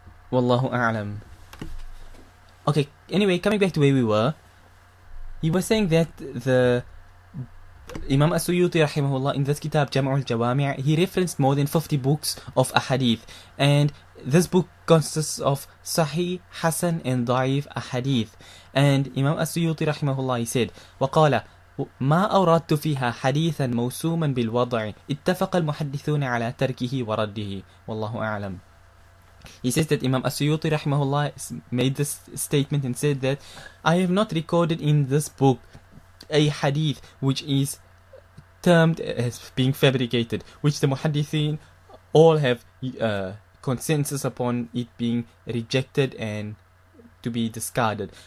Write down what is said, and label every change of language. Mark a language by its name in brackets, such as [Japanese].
[English] Wallahu a'lam. Okay, anyway, coming back to where we were, he was saying that the Imam As-Suyuti rahimahullah, in this kitab Jam'ul Jawami', he referenced more than 50 books of ahadith, and this book consists of Sahih, Hasan and Da'if ahadith. And Imam As-Suyuti rahimahullah, he said, [Arabic] وقال ما أوردت فيها حديثا موسوما بالوضع اتفق المحدثون على تركه ورده والله أعلم. [English] He says that Imam As-Suyuti rahimahullah made this statement and said that I have not recorded in this book a hadith which is termed as being fabricated, which the Muhadditheen all have consensus upon it being rejected and to be discarded.